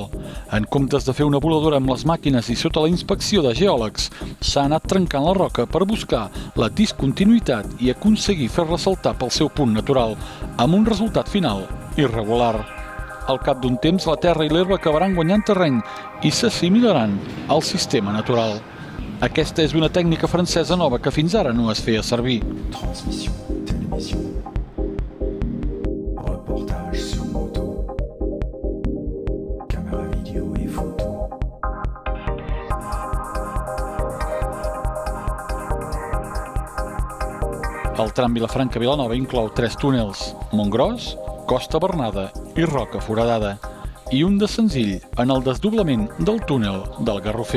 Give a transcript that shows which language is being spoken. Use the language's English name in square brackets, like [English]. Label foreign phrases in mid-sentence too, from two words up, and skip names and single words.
[Catalan] En comptes de fer una voladora amb les màquines i sota la inspecció de geòlegs, s'ha anat trencant la roca per buscar la discontinuïtat i aconseguir fer-la saltar pel seu punt natural, amb un resultat final irregular. Al cap d'un temps, la terra i l'herba acabaran guanyant terreny i s'assimilaran al sistema natural. Aquesta és una tècnica francesa nova que fins ara no es feia servir. [French] Transmission, télévision, reportage sur moto, caméra vidéo et photo. [Catalan] El tram Vilafranca-Vilanova inclou 3 túnels: Montgròs, Costa Bernada i Roca Foradada, i un de senzill en el desdoblament del túnel del Garrofer.